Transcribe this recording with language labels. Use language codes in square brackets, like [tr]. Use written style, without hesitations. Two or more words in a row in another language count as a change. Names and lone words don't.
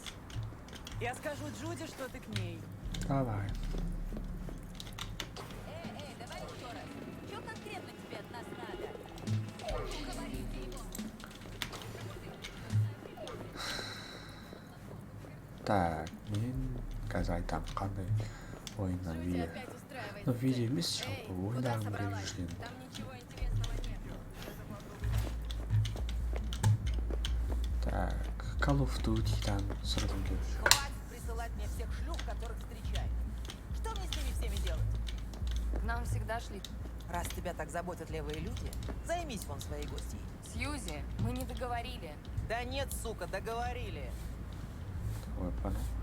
[ru] Я скажу Джуди, что ты к ней. Давай. Давай еще раз. Что конкретно тебе от нас надо? [kk] Так, мен қазір айтам қандай ойыннан видео. Видео емес, жалпы ойындарын біліп жүрген. Так, Call of Duty'дан сұрғым келіп жүр. [ru] Хватит присылать мне всех шлюх, которых встречаешь. Что мне с ними всеми делать? К нам всегда шли. Раз тебя так заботят левые люди, займись вон своей гостьей. Сьюзи, мы не договорили. Да нет, сука, договорили. Ой, понял.